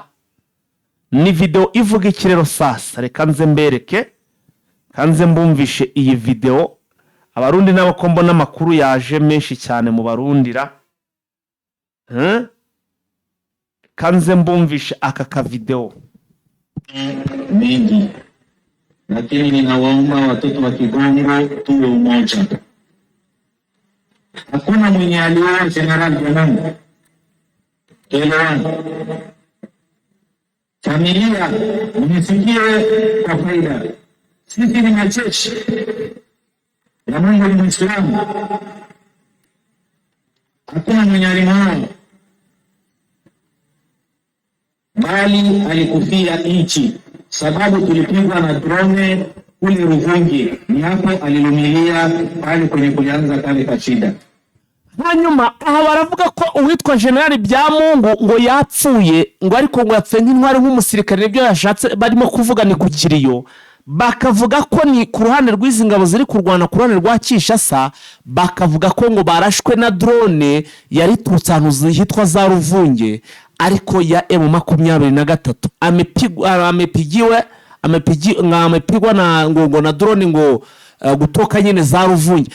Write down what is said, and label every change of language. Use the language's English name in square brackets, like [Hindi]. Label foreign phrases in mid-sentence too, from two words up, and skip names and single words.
[Kinyarwanda] Ni video ivuga ikirero sasa. Reka nze mbereke, kanze mbumvishe iyi video. Abarundi nabo mbona amakuru yaje menshi cyane mu barundira. Kanze mbumvishe aka ka video. [Swahili] Mengi, lakini ninawaomba watoto wa Kigongo tuwe umoja. Hakuna mwenye aliona General Janangu. Familia, mnisikie kwa faida. Sisi ni majeshi ya Mungu, ni Muislamu. Hakuna mwenye alimwona, bali alikufia nchi, sababu tulipigwa na drone kule Ruvungi. Ni hapo alilumilia pale kwenye kuanza kale kashida. [Kinyarwanda] Hanyuma aha baravuga ko uwitwa General Byamungu ngo yapfuye, ngo ariko ngo yapfuye nk'intwari nk'umusirikare. Nibyo yashatse barimo kuvuga ni ku kiriyo. Bakavuga ko ni ku ruhande rw'izi ngabo ziri kurwana ku ruhande rwa Kinshasa, bakavuga ko ngo barashwe na drone yari turutse ahantu zihitwa za Ruvunge, ariko [Swahili] ya M23 amepigwa na drone [Kinyarwanda] ngo gutoka nyine za Ruvunge.